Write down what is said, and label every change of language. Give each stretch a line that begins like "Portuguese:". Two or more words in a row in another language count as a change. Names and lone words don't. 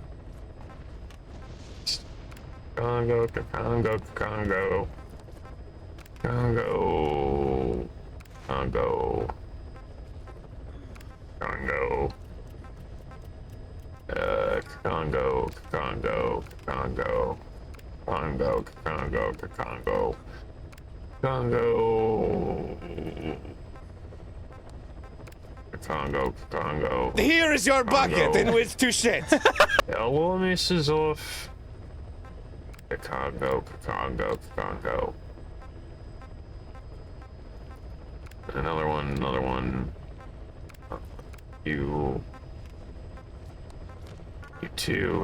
English: Congo, Congo, Congo, Congo, Congo, Congo, Congo, Congo, Congo, Congo, Congo, Congo, Congo, Congo, Congo. Here is your bucket in which to shit. Hello, Mrs. Off. Congo, Congo, Congo. Another one, another one. You two.